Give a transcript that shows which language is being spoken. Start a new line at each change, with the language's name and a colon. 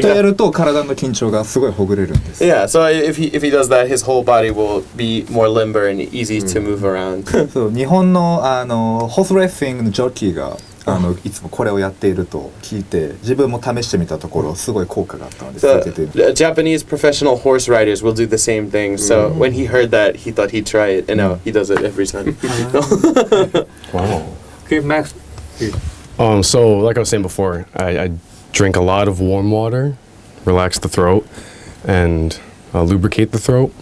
Japanese: とやると体の緊張がすごいほぐれるんです。
English: Yeah, so if he does that, his whole body will be more limber and easy to move around.
Japanese: そう日本のホースレーシングのジョッキーがいつもこれをやっていると聞いて自分も試してみたところすごい効果があったので続けて
English: The Japanese professional horse riders will do the same thing. So when he heard that, he thought he'd try it, and now he does it every time. Wow. Okay, Max. So like I was saying before, I drink a lot of warm water, relax the throat, and lubricate the throat.